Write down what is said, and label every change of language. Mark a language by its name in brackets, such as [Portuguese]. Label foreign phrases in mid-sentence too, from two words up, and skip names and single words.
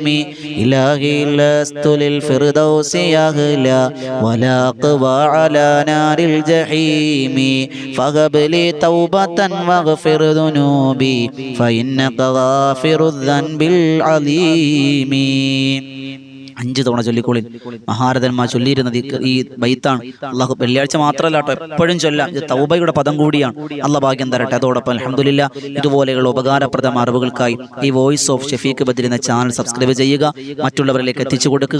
[Arabic] إلهي لست للفردوس أهلا ولا أقوى على نار الجحيم فهب لي توبة واغفر ذنوبي فإنك غافر الذنب العظيم. [Malayalam] 5 തവണ ചൊല്ലിക്കോളിൻ. മഹാരഥന്മാർ ചൊല്ലിയിരുന്നത് ഈ ബൈത്താണ്. അള്ളാഹു വെള്ളിയാഴ്ച മാത്രമല്ല കേട്ടോ, എപ്പോഴും ചൊല്ലാം. ഇത് തൗബയുടെ പദം കൂടിയാണ്. അള്ളാഹ് ഭാഗ്യം തരട്ടെ. അതോടൊപ്പം അൽഹംദുലില്ലാഹ് ഇതുപോലെയുള്ള ഉപകാരപ്രദമായ അറിവുകൾക്കായി ഈ വോയിസ് ഓഫ് ഷഫീഖ് ബദരി എന്ന ചാനൽ സബ്സ്ക്രൈബ് ചെയ്യുക, മറ്റുള്ളവരിലേക്ക് എത്തിച്ചു കൊടുക്കുക.